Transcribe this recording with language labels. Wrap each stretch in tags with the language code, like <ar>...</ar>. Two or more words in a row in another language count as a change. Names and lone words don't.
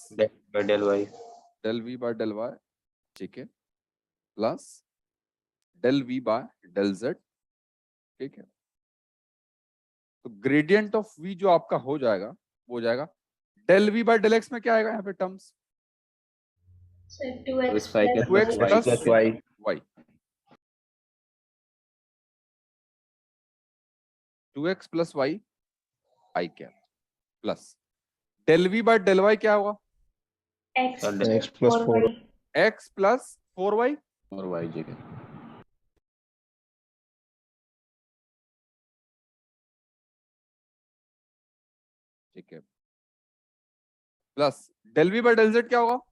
<en>del by del y del v by del y j cap plus del v by del z,</en> <hi>ठीक है? तो</hi> <en>gradient of v</en> <hi>जो आपका हो जाएगा वो हो जाएगा</hi> <en>del v by del x</en> <hi>में क्या आएगा यहाँ पे टर्म्स?</hi> <en>2x plus 2x y plus plus y y, 2x plus y i cap plus del v by del y</en> <hi>क्या होगा?</hi> <en>x plus 4 x plus 4y</en> <hi>और y j ठीक है,</hi> <en>plus del v by del z</en> <hi>क्या होगा?</hi>